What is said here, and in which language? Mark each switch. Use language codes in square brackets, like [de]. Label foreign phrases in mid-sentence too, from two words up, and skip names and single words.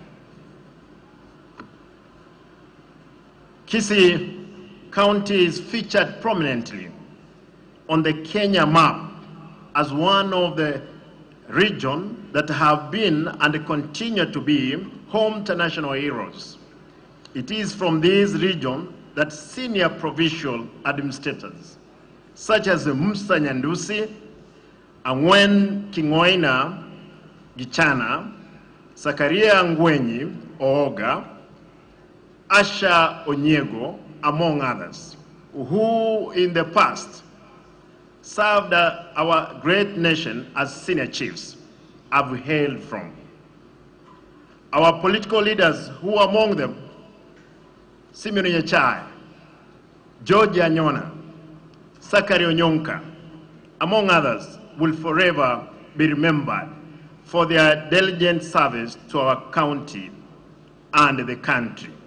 [en] Gusii County is featured prominently on the Kenya map as one of the regions that have been and continue to be home to national heroes. It is from this region that senior provincial administrators, such as Musa Nyandusi, Angwen Kingoina Gichana, Zakaria Ngwenyi Ooga, Asha Onyego, among others, who in the past served our great nation as senior chiefs, have hailed from. Our political leaders, who among them, Simeon Nyachai, George Anyona, Sakari Onyonka, among others, will forever be remembered for their diligent service to our county and the country.